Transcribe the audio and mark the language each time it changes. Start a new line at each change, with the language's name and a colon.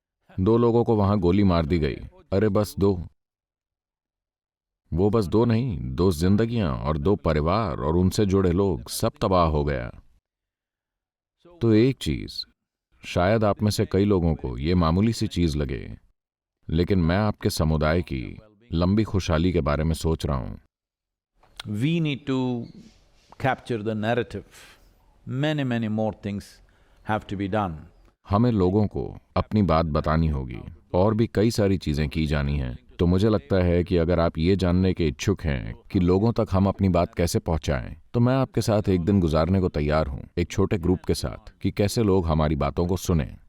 Hindi: 2 लोगों को वहां गोली मार दी गई। अरे बस 2, वो बस 2 नहीं, 2 जिंदगियां और 2 परिवार और उनसे जुड़े लोग, सब तबाह हो गया। तो एक चीज, शायद आप में से कई लोगों को ये मामूली सी चीज लगे, लेकिन मैं आपके समुदाय की लंबी खुशहाली के बारे में सोच रहा हूं।
English: We need to capture the narrative. Many more things have to be done.
Hindi: हमें लोगों को अपनी बात बतानी होगी और भी कई सारी चीजें की जानी हैं। तो मुझे लगता है कि अगर आप ये जानने के इच्छुक हैं कि लोगों तक हम अपनी बात कैसे पहुंचाएं, तो मैं आपके साथ एक दिन गुजारने को तैयार हूं, एक छोटे ग्रुप के साथ, कि कैसे लोग हमारी बातों को सुने।